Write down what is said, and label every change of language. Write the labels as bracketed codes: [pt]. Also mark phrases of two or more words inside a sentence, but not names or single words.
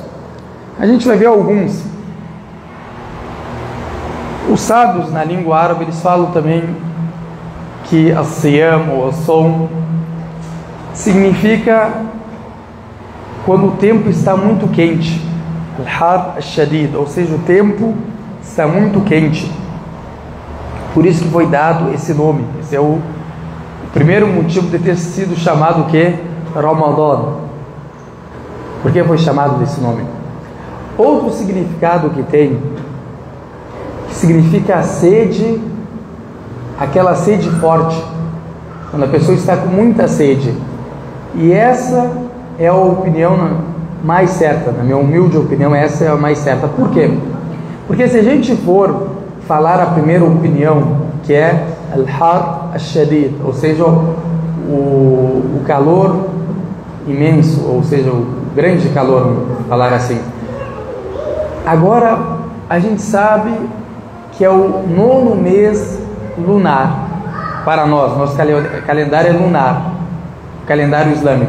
[pt] A gente vai ver alguns. Os sábios na língua árabe, eles falam também que as-siyam ou as-sawm significa quando o tempo está muito quente, [ar] الحر الشديد, [pt] ou seja, o tempo está muito quente. Por isso que foi dado esse nome. Esse é o primeiro motivo de ter sido chamado o que? Ramadan. Por que foi chamado desse nome? Outro significado que tem, que significa a sede, aquela sede forte, quando a pessoa está com muita sede. E essa é a opinião mais certa, na minha humilde opinião, essa é a mais certa. Por quê? Porque se a gente for falar a primeira opinião, que é [ar] الحر الشديد, [pt] ou seja, o calor imenso, ou seja, o grande calor, vamos falar assim. Agora a gente sabe que é o 9º mês lunar para nós. Nosso calendário é lunar, o calendário islâmico.